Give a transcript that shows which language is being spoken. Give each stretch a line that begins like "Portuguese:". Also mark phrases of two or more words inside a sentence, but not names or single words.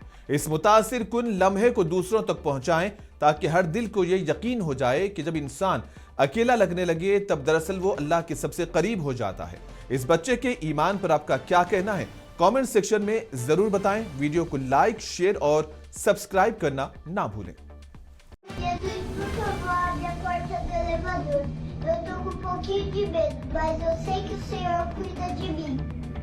Hindi: इस मुतासिर कुन लम्हे को दूसरों तक पहुंचाएं ताकि हर दिल को यह यकीन हो जाए कि जब इंसान अकेला लगने लगे तब दरअसल वो अल्लाह के सबसे करीब हो जाता है। इस बच्चे के ईमान पर आपका क्या कहना है,
English: comment section
Hindi: में जरूर बताएं। वीडियो को लाइक, शेयर और सब्सक्राइब करना ना भूलें।
Portuguese: Jesus, por favor, abra a porta do elevador. Eu tô com um pouquinho de medo, mas eu sei que o Senhor cuida de mim.